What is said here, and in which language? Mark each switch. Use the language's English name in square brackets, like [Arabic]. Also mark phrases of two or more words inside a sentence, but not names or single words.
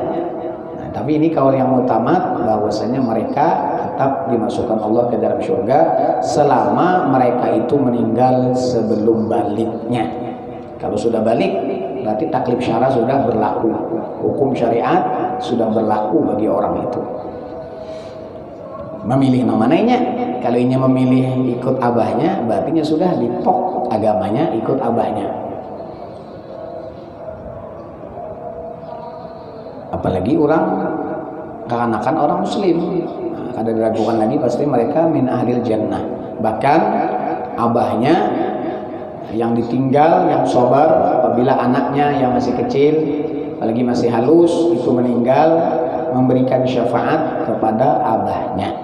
[Banjar] Nah, tapi ini kaul yang muktamad bahwasanya mereka tetap dimasukkan Allah ke dalam surga selama mereka itu meninggal sebelum baliknya. Kalau sudah balik, berarti taklif syara sudah berlaku. Hukum syariat sudah berlaku bagi orang itu. Memilih namanya, kalau ini memilih ikut abahnya, berarti sudah dipok agamanya ikut abahnya. Apalagi orang kekanakan orang muslim, nah, kada diragukan lagi pasti mereka [Arabic] من أهل الجنة. [Banjar] Bahkan abahnya yang ditinggal, yang sabar apabila anaknya yang masih kecil, apalagi masih halus itu meninggal, memberikan syafaat kepada abahnya.